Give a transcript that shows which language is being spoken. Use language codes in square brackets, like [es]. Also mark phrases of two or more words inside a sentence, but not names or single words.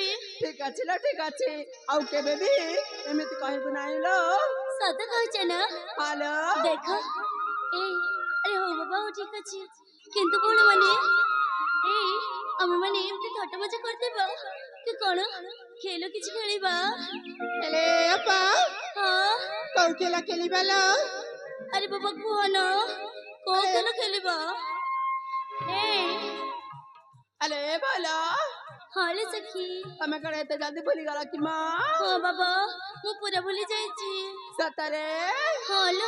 [bn] ঠিক আছে লো ঠিক আছে [or] ଆଉ କେବେ ବି ଏମିତି କହିବୁ ନାହିଁ ଲୋ। ସତ କହୁଛ ନା। ହ୍ୟାଲୋ ଦେଖ ଏଇ ଆରେ ହଉ ବାବା ହଉ ଠିକ ଅଛି କିନ୍ତୁ ପୁଣି ମାନେ ଏଇ ଆମେ ମାନେ ଏମିତି ଥଟ୍ଟା ମଜା କରିଦେବା କି କଣ ଖେଳ କିଛି ଖେଳିବା। एले अपा ହଁ କୋଉ ଖେଳ ଖେଳିବା ଲୋ ଆରେ ବାବା କୁହ ନା କୋଉ ଖେଳ ଖେଳିବା। ଏଇ ଆଲେ ବୋଲ ହଁ ରେ ସଖୀ। ତମେ କଣ ଏତେ ଜଲ୍ଦି ଭୁଲିଗଲ କି ମା? ହଁ ବାବା ମୁଁ ପୁରା ଭୁଲି ଯାଇଛି। ସତରେ ହଁ ଲୋ